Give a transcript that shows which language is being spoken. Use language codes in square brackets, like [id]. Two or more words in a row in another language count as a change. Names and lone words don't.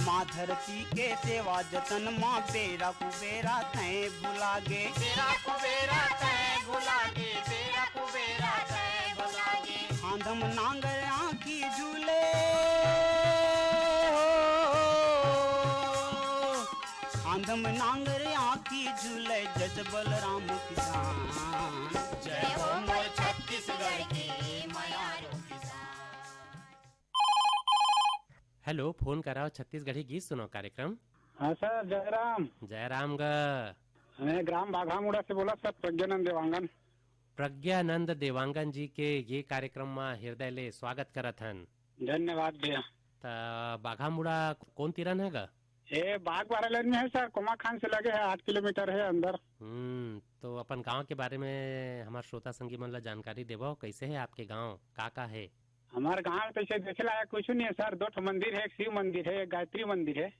[hne] माँ धरती के सेवा जतन माँ बेरा कुबेरा तय भुला गे, बेरा कुबेरा तय भुला गे, बेरा कुबेरा तय भुला गे। आंधम नांगर आँखी झूले आंधम नांगर आँखी झूले जज बलराम किसान। जय हो मोर छत्तीसगढ़ के मयारू किसान। हेलो, फोन कराओ छत्तीसगढ़ी गीत सुनो कार्यक्रम। हाँ सर, जयराम। जयराम ग। मैं ग्राम बाघामुड़ा से बोला सर, प्रज्ञानंद देवांगन। प्रज्ञानंद देवांगन जी के ये कार्यक्रम में हृदय ले स्वागत करत हन। धन्यवाद भैया। बाघामुड़ा कौन तिरन है गा? ये बाघ बारालन में है सर, कोमा खान से लगे है, 8 किलोमीटर है अंदर। तो अपन गांव के बारे में हमारे श्रोता संगी मन ला जानकारी देवो, कैसे है आपके गांव, का है? हमारे गाँव तो ऐसे देखे लायक कुछ नहीं है सर, 2 मंदिर है, एक शिव मंदिर है, एक गायत्री मंदिर है।